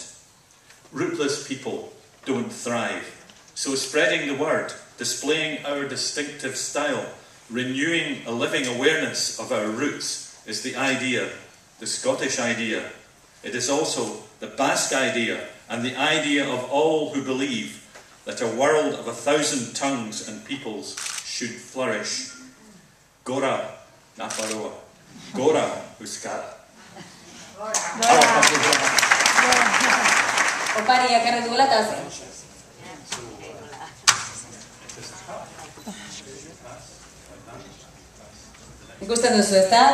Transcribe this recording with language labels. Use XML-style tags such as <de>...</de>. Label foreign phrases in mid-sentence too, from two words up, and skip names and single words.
<en>Rootless people don't thrive, so spreading the word, displaying our distinctive style, renewing a living awareness of our roots is the idea, the Scottish idea. It is also the Basque idea and the idea of all who believe that a world of 1,000 tongues and peoples should flourish.</en> <eu>Gora Naparoa. Gora Euskara. Opari akarra duela eta ikusten duzu, ez da?</eu>